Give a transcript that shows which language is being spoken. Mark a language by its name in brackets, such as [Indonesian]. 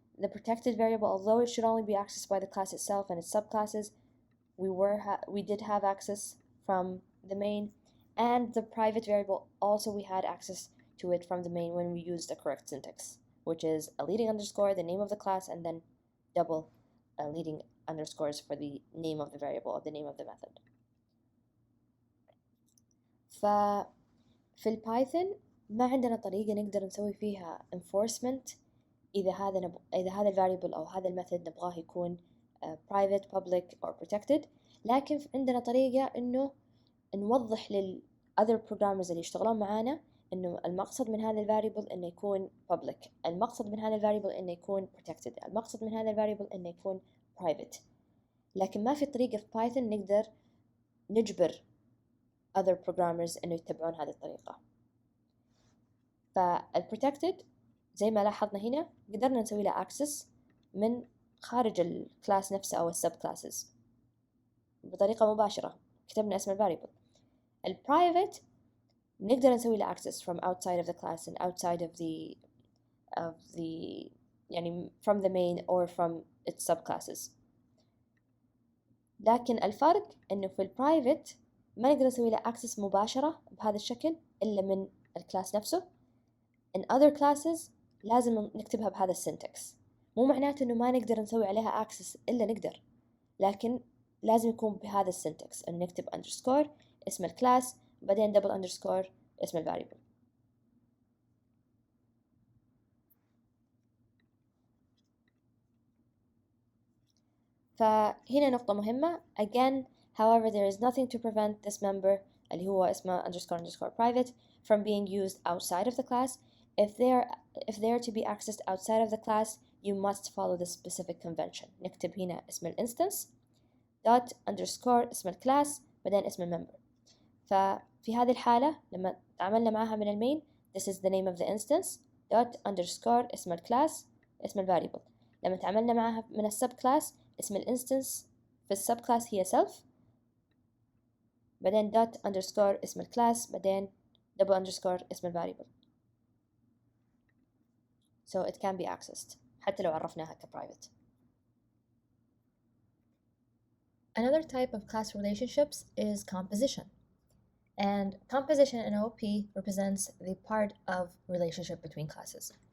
[English] The protected variable, although it should only be accessed by the class itself and its subclasses, we did have access from the main, and the private variable also we had access to it from the main when we used the correct syntax, which is a leading underscore, the name of the class, and then double leading underscores for the name of the variable or the name of the method. [Arabic] ففي البايثون ما عندنا طريقة نقدر نسوي فيها enforcement إذا هذا الفاريبل أو هذا الميثود نبغاه يكون [English] private, public or protected، [Arabic] لكن عندنا طريقة إنه نوضح [English] other programmers [Arabic] اللي يشتغلون معانا إنه المقصد من هذا الفاريبل إنه يكون public، المقصد من هذا الفاريبل إنه يكون protected، المقصد من هذا الفاريبل إنه يكون [English] private. [Arabic] لكن ما في طريقة في بايثون نقدر نجبر [English] other programmers [Arabic] إنه يتبعون هذه الطريقة. فالprotected زي ما لاحظنا هنا قدرنا نسوي له access من خارج الكلاس نفسه أو السب كلاسز بطريقة مباشرة، كتبنا اسم الفاريبل. [English] الprivate [Arabic] نقدر نسوي له [English] access from outside of the class and outside of the [Arabic] يعني [English] from the main or from its subclasses. [Arabic] لكن الفرق إنه في البرايفت ما نقدر نسوي له access مباشرة بهذا الشكل إلا من الكلاس نفسه. [English] in other classes [Arabic] لازم نكتبها بهذا السنتكس. مو معناته إنه ما نقدر نسوي عليها access إلا نقدر، لكن لازم يكون بهذا السنتكس إن نكتب underscore اسم الكلاس بعدين double underscore اسم الفاريبل. فهنا نقطة مهمة. [English] Again, however, there is nothing to prevent this member [Arabic] اللي هو اسمه [English] underscore private from being used outside of the class. If they are to be accessed outside of the class, you must follow the specific convention. [Arabic] نكتب هنا اسم الانستنس dot underscore اسم الكلاس بعدين اسم الممبر. ففي هذه الحالة لما تعاملنا معها من المين [English] this is the name of the instance dot underscore [Arabic] اسم الكلاس اسم الفاريبل. لما تعاملنا معها من السب كلاس اسم الانستنس في السب كلاس هي self بعدين dot underscore اسم الكلاس بعدين double underscore اسم الفاريبل. [English] So it can be accessed [Arabic] حتى لو عرفناها كprivate. [English] Another type of class relationships is composition. And composition in OOP represents the part of relationship between classes.